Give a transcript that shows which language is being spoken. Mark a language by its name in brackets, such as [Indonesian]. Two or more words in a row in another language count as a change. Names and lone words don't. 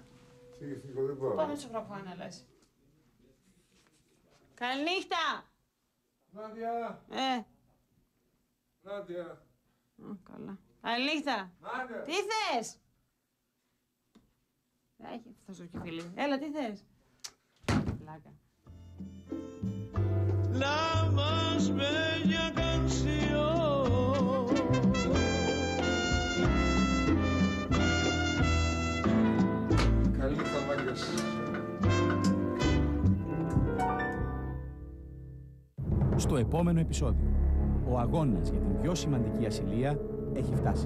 [Greek] Πάμε στο βραχώνα, λες. Καληνύχτα! Νάντια! Νάντια! Καλά. Καληνύχτα! Νάντια! Τι θες? Έχει αυτός ο κεφίλι. Έλα, τι θες? Πλάκα. [Spanish] La más bella canción. [Greek] Καλή νύχτα, μάγκες. Στο επόμενο επεισόδιο, ο αγώνας για την πιο σημαντική ασυλία έχει φτάσει.